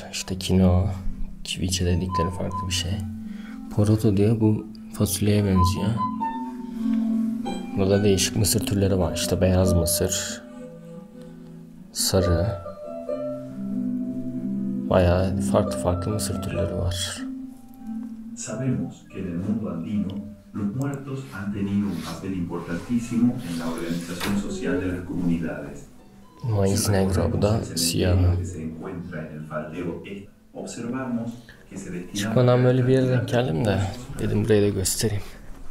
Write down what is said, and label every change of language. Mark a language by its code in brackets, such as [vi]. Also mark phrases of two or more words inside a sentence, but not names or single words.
[tr] İşte kinoa, kiviçe dedikleri farklı bir şey. Poroto diyor, bu fasulyeye benziyor. Burada değişik mısır türleri var. İşte beyaz mısır, sarı. Bayağı farklı mısır türleri var. [es] Sabemos que en el mundo andino los muertos han tenido un papel importantísimo en la organización social de las comunidades. Maíz negro, [tr] bu da siyahı. Çıkmadan böyle bir yere denk geldim de dedim burayı da göstereyim.